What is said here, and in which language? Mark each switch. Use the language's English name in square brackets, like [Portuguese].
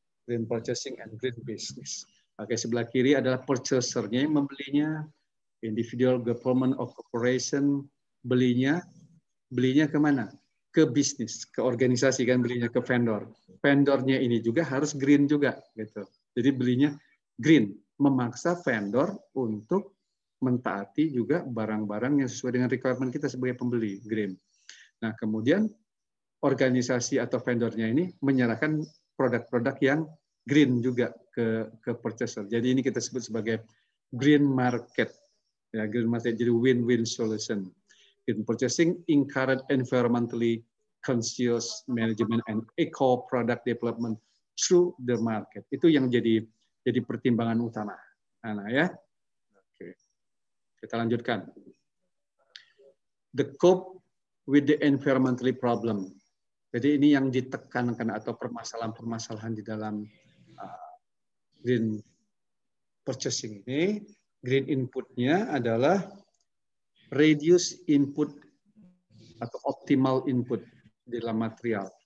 [English] Green purchasing and green business. [Indonesian] Oke, sebelah kiri adalah purchaser-nya yang membelinya, [English] individual government of corporation [Indonesian] belinya kemana? Ke bisnis, ke organisasi kan belinya ke vendor. Vendornya ini juga harus green juga, gitu. Jadi belinya green, memaksa vendor untuk mentaati juga barang-barang yang sesuai dengan requirement kita sebagai pembeli, green. Nah, kemudian organisasi atau vendornya ini menyerahkan produk-produk yang green juga ke purchaser. Jadi ini kita sebut sebagai green market. [English] Ya, green market jadi win-win solution. Green purchasing encourage environmentally conscious management and eco product development through the market. [Indonesian] Itu yang jadi pertimbangan utama. Nah, ya. Oke. Kita lanjutkan. [English] The cope with the environmentally problem. [Indonesian] Jadi ini yang ditekankan atau permasalahan-permasalahan di dalam green purchasing ini. Green inputnya adalah reduce input atau optimal input di dalam material.